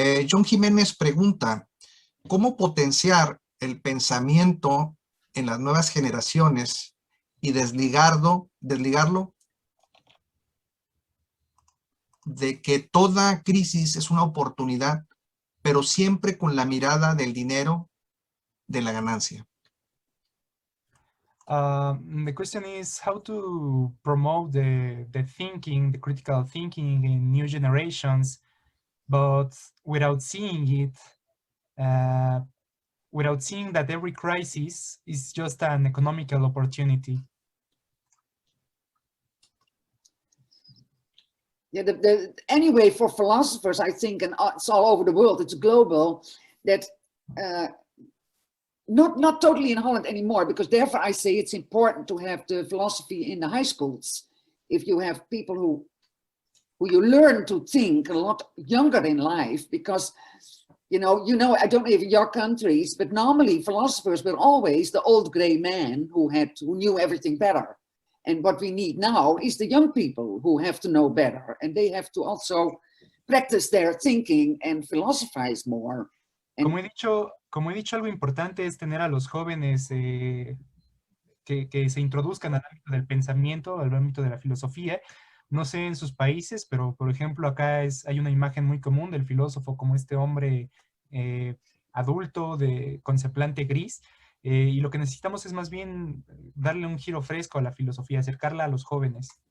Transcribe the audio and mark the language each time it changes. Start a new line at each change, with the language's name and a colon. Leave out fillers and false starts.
Spanish: John Jiménez pregunta, ¿cómo potenciar el pensamiento en las nuevas generaciones y desligarlo de que toda crisis es una oportunidad, pero siempre con la mirada del dinero, de la ganancia?
English: The question is how to promote the thinking, the critical thinking in new generations, but without seeing it, without seeing that every crisis is just an economical opportunity. Yeah, anyway, for philosophers, I think, and it's all over the world, it's global, that not totally in Holland anymore, because therefore I say it's important to have the philosophy in the high schools. If you have people who you learn to think a lot younger in life, because you know, I don't know if in your countries, but normally philosophers were always the old gray man who knew everything better. And what we need now is the young people who have to know better, and they have to also practice their thinking and philosophize more. And
Spanish: como he dicho, algo importante es tener a los jóvenes que se introduzcan al ámbito del pensamiento, al ámbito de la filosofía. No sé en sus países, pero por ejemplo acá hay una imagen muy común del filósofo como este hombre adulto, con semblante gris, y lo que necesitamos es más bien darle un giro fresco a la filosofía, acercarla a los jóvenes.